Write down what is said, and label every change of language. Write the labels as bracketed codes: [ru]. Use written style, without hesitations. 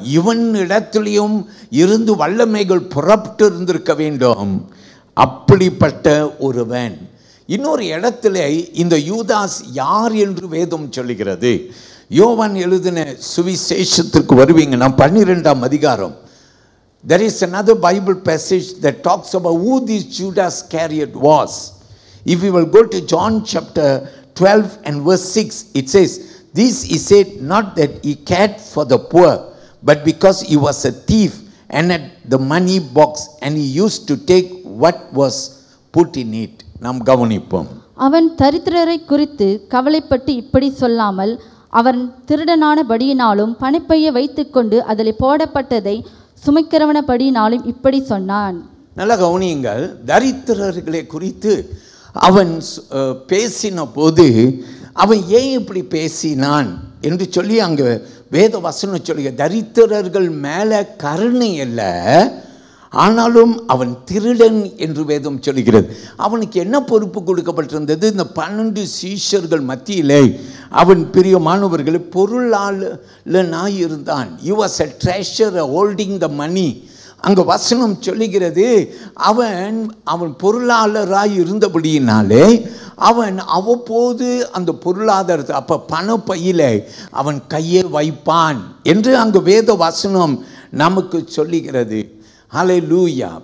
[ta] இவன் இடத்திலையும் இருந்து வல்லமைகள் புறப்பட்டு இருந்திருக்க வேண்டும். அப்படிப்பட்ட ஒருவன். இன்னொரு இடத்துல இந்த யூதாஸ் யார் என்று வேதம் சொல்லுகிறது. யோவான் எழுதின சுவிசேஷத்திற்கு வருவீங்கன்னா 12ஆம் அதிகாரம். [en] There is another Bible passage that talks about who this Judas Iscariot was. If we will go to John chapter 12 and verse 6, it says, this he said not that he cared for the poor, but because he was a thief and had the money box, and he used to take what was put in it. [ta] நாம் கவனிப்போம். அவன் தரித்திரரை குறித்து கவலைப்பட்டு இப்படி சொல்லாமல், அவன் திருடனானபடியினாலும் பணப்பையை வைத்துக்கொண்டு அதில் போடப்பட்டதை சுமைக்கிறவனபடியினாலும் இப்படி சொன்னான். நல்லா கவனியுங்கள். தரித்திரர்களை குறித்து அவன் பேசின போது அவன் ஏன் இப்படி பேசினான் என்று சொல்லி அங்கே வேத வசனம் சொல்லுங்க. தரித்திரர்கள் மேலே கருணை அல்ல, ஆனாலும் அவன் திருடன் என்று வேதம் சொல்லுகிறது. அவனுக்கு என்ன பொறுப்பு கொடுக்கப்பட்டிருந்தது? இந்த 12 சீஷர்கள் மத்தியிலே அவன் பிரியமானவர்கள் பொருளாளனாய் இருந்தான். [en] He was a treasurer holding the money. [ta] அங்கே வசனம் சொல்லுகிறது, அவன் பொருளாளராய் இருந்தபடியினாலே அவன் அவ்வப்போது அந்த பொருளாதாரத்தை, அப்போ பணப்பையில அவன் கையை வைப்பான் என்று அங்கு வேத வசனம் நமக்கு சொல்லுகிறது. ஹல்லேலூயா.